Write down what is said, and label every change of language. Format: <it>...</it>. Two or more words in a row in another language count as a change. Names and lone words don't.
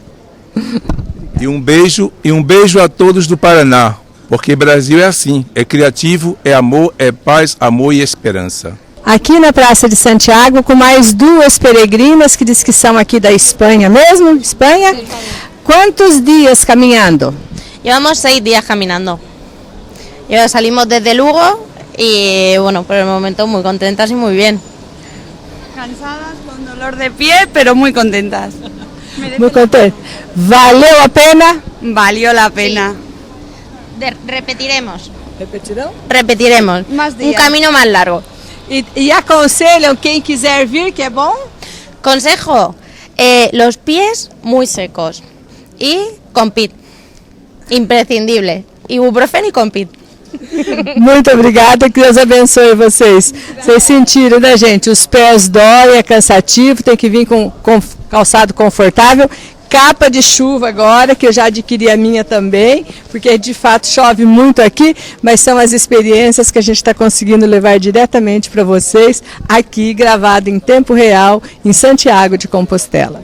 <pt>E um beijo a todos do Paraná, porque Brasil é assim, é criativo, é amor, é paz, amor e esperança. Aqui na Praça de Santiago, com mais duas peregrinas que diz que são aqui da Espanha mesmo, Espanha. Quantos dias caminhando?</pt> <es>Llevamos 6 días caminando. Salimos desde Lugo y bueno, por el momento muy contentas y muy bien. Cansadas, con dolor de pie, pero muy contentas. Muy contente. ¿Valió la pena? Valió la pena. Sí. Repetiremos.</es> <pt>¿Repetirão?</pt> <es>Repetiremos. Más días. Un camino más largo.</es> <pt>E aconselham quem quiser vir, que é bom?</pt> <es>Consejo, los pies muy secos y Compit, imprescindible, ibuprofeno e Compit.</es> <pt>Muito obrigada, que Deus abençoe vocês. Vocês sentiram, né, gente? Os pés doem, é cansativo, tem que vir com calçado confortável. Capa de chuva agora, que eu já adquiri a minha também, porque de fato chove muito aqui, mas são as experiências que a gente está conseguindo levar diretamente para vocês, aqui gravado em tempo real, em Santiago de Compostela.</pt>